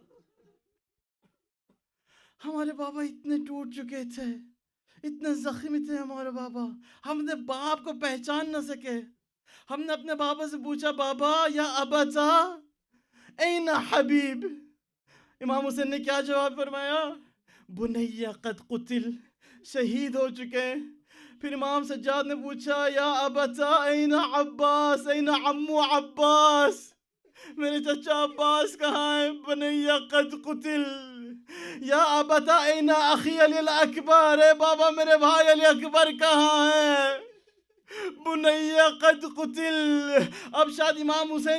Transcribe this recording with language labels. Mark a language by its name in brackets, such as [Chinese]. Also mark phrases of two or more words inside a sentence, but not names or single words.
[Urdu] ہمارے بابا اتنے ٹوٹ چکے تھے اتنے زخمی تھے ہمارے بابا ہم نے باپ کو پہچان نہ سکے ہم نے اپنے بابا سے پوچھا بابا [Arabic] یا ابتا این حبیب [Urdu] امام حسین نے کیا جواب فرمایا [Arabic] بنیا قد قتل [Urdu] شہید ہو چکے پھر امام سجاد نے پوچھا [Arabic] یا ابتا این عباس این عمو عباس [Urdu] میرے چچا عباس کہاں ہیں [Arabic] بنیا قد قتل یا ابتا این اخی علی الاکبر [Urdu] اے بابا میرے بھائی علی اکبر کہاں ہیں [Arabic] بنیا قد قتل [Urdu] اب شاید امام حسین